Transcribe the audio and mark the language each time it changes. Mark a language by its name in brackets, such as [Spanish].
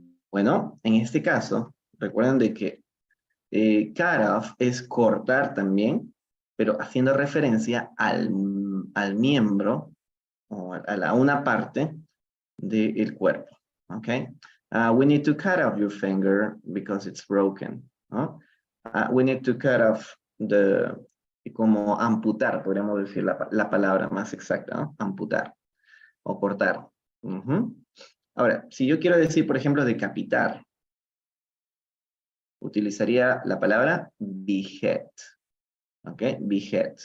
[Spanish] Bueno, en este caso, recuerden de que cut off es cortar también, pero haciendo referencia al miembro, o a una parte del cuerpo, ¿ok? [English] We need to cut off your finger because it's broken, ¿no? We need to cut off [Spanish] como amputar, podríamos decir la palabra más exacta, ¿no? Amputar o cortar. Ahora, si yo quiero decir, por ejemplo, decapitar, utilizaría la palabra behead, ¿ok? Behead.